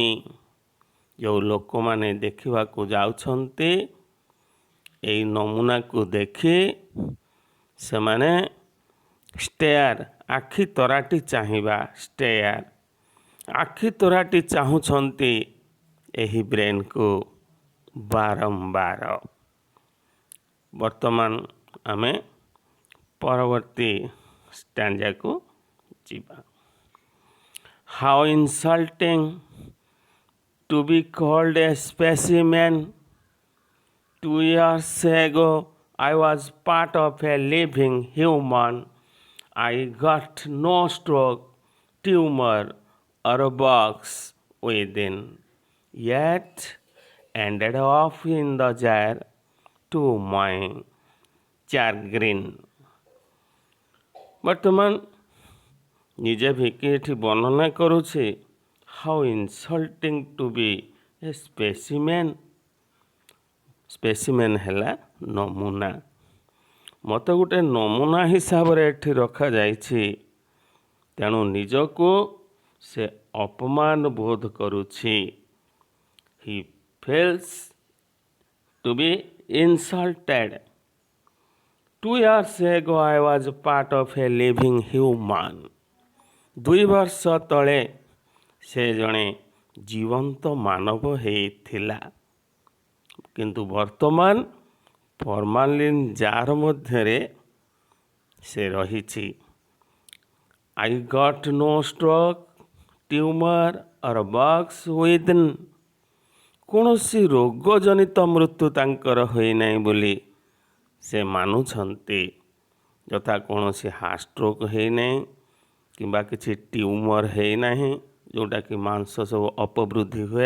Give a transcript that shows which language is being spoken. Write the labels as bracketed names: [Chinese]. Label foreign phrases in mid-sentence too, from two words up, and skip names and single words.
[Odia] ଯେଉଁ ଲୋକମାନେ ଦେଖିବାକୁ ଯାଉଛନ୍ତି ଏଇ ନମୁନାକୁ ଦେଖି ସେମାନେ ଷ୍ଟେୟାର ଆଖି ତରାଟି ଚାହିଁବା, ଷ୍ଟେୟାର ଆଖି ତରାଟି ଚାହୁଁଛନ୍ତି ଏହି ବ୍ରେନ୍କୁ ବାରମ୍ବାର। ବର୍ତ୍ତମାନ ଆମେ ପରବର୍ତ୍ତୀ ଷ୍ଟାଞ୍ଜାକୁ ଯିବା। [English] How insulting to be called a specimen. 2 years ago, I was part of a living human. I got no stroke, tumor, or box within, yet ended up in the jar to my chagrin. [Odia] ବର୍ତ୍ତମାନ ନିଜେ ଭିକି ଏଠି ବର୍ଣ୍ଣନା କରୁଛି। [English] How insulting to be a specimen. [Odia] ସ୍ପେସିମେନ୍ ହେଲା ନମୁନା। ମୋତେ ଗୋଟେ ନମୁନା ହିସାବରେ ଏଠି ରଖାଯାଇଛି, ତେଣୁ ନିଜକୁ ସେ ଅପମାନ ବୋଧ କରୁଛି। [English] He feels to be insulted. 2 years ago I was part of a living human. [Odia] 2 ବର୍ଷ ତଳେ ସେ ଜଣେ ଜୀବନ୍ତ ମାନବ ହେଇଥିଲା, କିନ୍ତୁ ବର୍ତ୍ତମାନ ଫର୍ମାଲିନ୍ ଜାର୍ ମଧ୍ୟରେ ସେ ରହିଛି। [English] I got no stroke, tumor or box within. [Odia] କୌଣସି ରୋଗଜନିତ ମୃତ୍ୟୁ ତାଙ୍କର ହୋଇନାହିଁ ବୋଲି ସେ ମାନୁଛନ୍ତି, ଯଥା କୌଣସି ହାର୍ଟ ଷ୍ଟ୍ରୋକ୍ ହେଇନାହିଁ କିମ୍ବା କିଛି ଟ୍ୟୁମର୍ ହେଇନାହିଁ ଯେଉଁଟାକି ମାଂସ ସବୁ ଅପବୃଦ୍ଧି ହୁଏ।